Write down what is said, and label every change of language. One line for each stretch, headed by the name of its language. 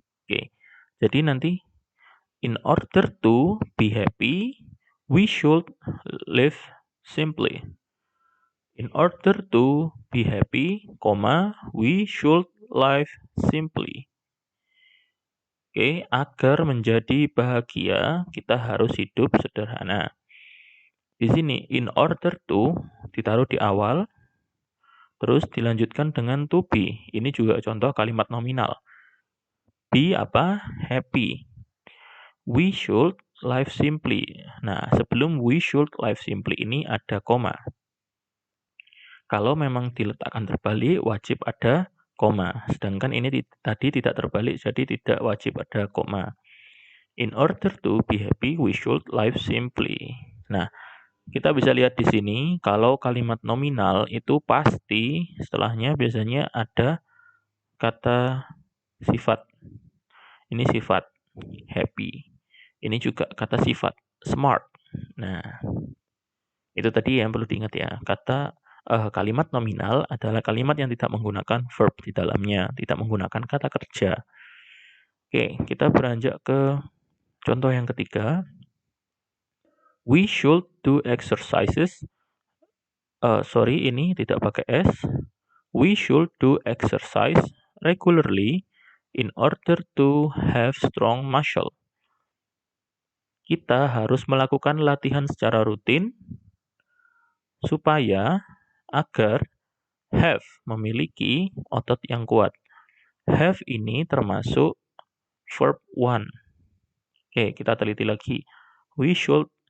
Indonesian: Oke, jadi nanti,
English: in order to be happy, we should live simply. In order to be happy, we should live simply.
Indonesian: Oke, agar menjadi bahagia, kita harus hidup sederhana. Di sini, in order to, ditaruh di awal, terus dilanjutkan dengan to be. Ini juga contoh kalimat nominal. Be apa? Happy.
English: We should live simply.
Indonesian: Nah, sebelum
English: we should live simply
Indonesian: ini ada koma. Kalau memang diletakkan terbalik, wajib ada koma. Sedangkan ini tadi tidak terbalik, jadi tidak wajib ada koma.
English: In order to be happy, we should live simply.
Indonesian: Nah, kita bisa lihat di sini, kalau kalimat nominal itu pasti setelahnya biasanya ada kata sifat. Ini sifat happy. Ini juga kata sifat smart. Nah, itu tadi yang perlu diingat ya. Kalimat nominal adalah kalimat yang tidak menggunakan verb di dalamnya, tidak menggunakan kata kerja. Oke, kita beranjak ke contoh yang ketiga.
English: We should do exercises.
Indonesian: Ini tidak pakai S.
English: We should do exercise regularly in order to have strong muscle.
Indonesian: Kita harus melakukan latihan secara rutin supaya agar have memiliki otot yang kuat. Have ini termasuk verb 1. Oke, kita teliti lagi.
English: We should